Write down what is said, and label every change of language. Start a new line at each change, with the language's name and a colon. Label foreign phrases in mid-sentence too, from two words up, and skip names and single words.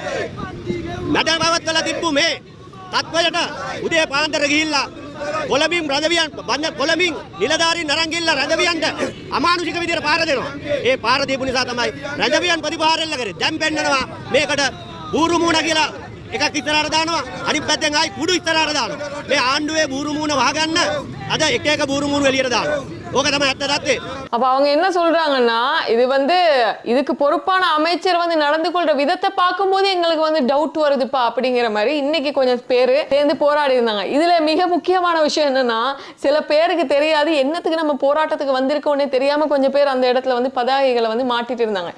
Sinhala: නඩපවත්වලා තිබ්බු මේ තත්වයට උදේ පාන්දර ගිහිල්ලා කොළඹින් රැඳවියන් කොළඹින් නිලධාරීන් අරන් ගිහිල්ලා රැඳවියන්ට අමානුෂික විදියට පාර දෙනවා. ඒ පාර දීපු නිසා තමයි රැඳවියන් ප්‍රතිපාරෙල්ල කරේ. දැන් පෙන්නනවා මේකට බූරු මූණ කියලා එකක් ඉස්සරහට දානවා, අනිත් පැත්තෙන් ආයි කුඩු ඉස්සරහට දානවා. මේ ආණ්ඩුවේ බූරු මූණ වහගන්න අද එක බූරු මූණ එළියට දානවා. ඕක තමයි ඇත්ත தත්තේ.
Tamil: அப்ப அவங்க என்ன சொல்றாங்கன்னா இது வந்து இதுக்கு பொறுப்பான அமைச்சர் வந்து நடந்து கொள்ற விதத்தை பார்க்கும்போது எங்களுக்கு வந்து டவுட் வருதுப்பா அப்படிங்கிற மாதிரி இன்னைக்கு கொஞ்சம் பேர் சேர்ந்து போராடி இருந்தாங்க. இதுல மிக முக்கியமான விஷயம் என்னன்னா சில பேருக்கு தெரியாது என்னத்துக்கு நம்ம போராட்டத்துக்கு வந்திருக்கோன்னே தெரியாம கொஞ்சம் பேர் அந்த இடத்துல வந்து பதாகைகளை வந்து மாட்டிட்டு இருந்தாங்க.